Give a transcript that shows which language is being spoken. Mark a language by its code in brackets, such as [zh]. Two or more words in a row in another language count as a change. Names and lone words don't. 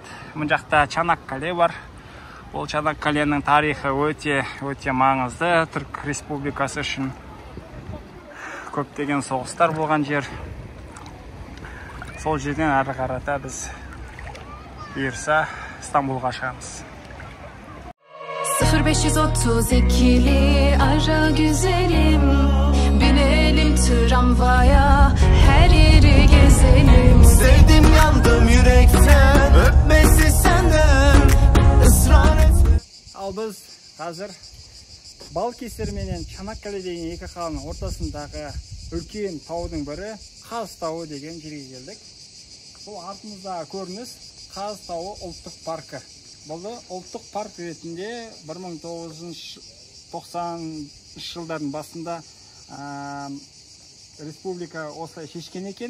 [kk] Мұн жақта Чанаккале бар. Ол Чанаккаленің тарихы өте маңызды. Түрк Республикасы үшін көптеген соғыстар болған жер. Сол жерден әрі қарата біз бұйырса Стамбулға шығамыз. [tr] 0532'li ara güzelim, binelim tramvaya, her yeri gezelim. Sevdim yandım yürekten, öpmesi senden ısrar etme. [kk] Ал біз қазір Балкесер менен Чанаккале деген екі қаланың ортасындағы үлкен таудың бірі Қаз тауы деген жерге келдік. Бұл артымыздағы көрініс Қаз тауы ұлттық паркі. Бұл ұлттық парк ретінде 1990 жылдардың басында республика осылай шешкен екен.